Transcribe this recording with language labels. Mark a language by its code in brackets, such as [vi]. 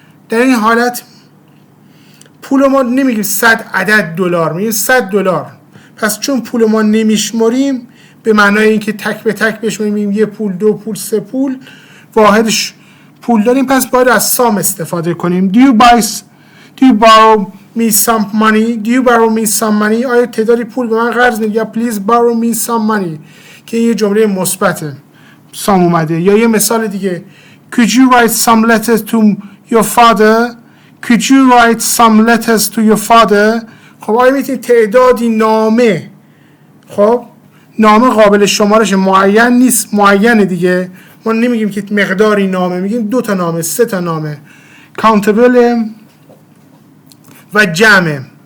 [fa] در این حالت پول ما نمیگیم 100 عدد دلار، میگیم 100 دلار. پس چون پول ما نمیشماریم، به معنای اینکه تک به تک بشماریم 1 پول 2 پول 3 پول، واحدش پول داریم، پس باید از سام استفاده کنیم. [en] Do you borrow me some money? Do you borrow me some money؟ [fa] آیا تعدادی پول به من قرض میدی؟ یا [en] please borrow me some money [fa] که یه جمله مثبته، سام اومده. یا یه مثال دیگه [en] Could you write some letters to your father? Could you write some letters to your father؟ [fa] خب آیا میتونی تعدادی نامه، خب نامه قابل شمارش معین نیست، معینه دیگه. ما نمیگیم که مقداری نامه، میگیم 2 تا نامه، 3 تا نامه. کانتبل و جمع.